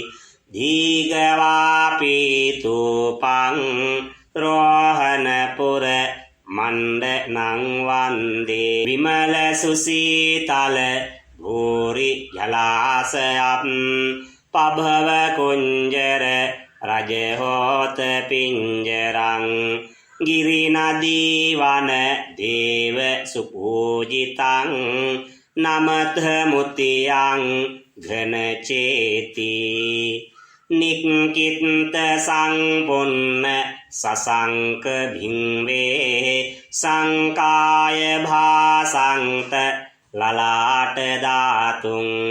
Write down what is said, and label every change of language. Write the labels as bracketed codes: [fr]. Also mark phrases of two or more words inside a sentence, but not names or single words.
[pi] දීගවාපි තූපං රෝහණපුර මණ්ඩනං වන්දේ විමල සුසීතල භූරි ජලාසයම් පභව කුංජර රජහෝත පිංජරං ගිරි නදී වන දේව සුපූජිතං නමත මුතියං ඝන චේති නික්කින්ත සංපොන්න සසංක භින්වේ සංකාය භාසංත ලලාට ධාතුං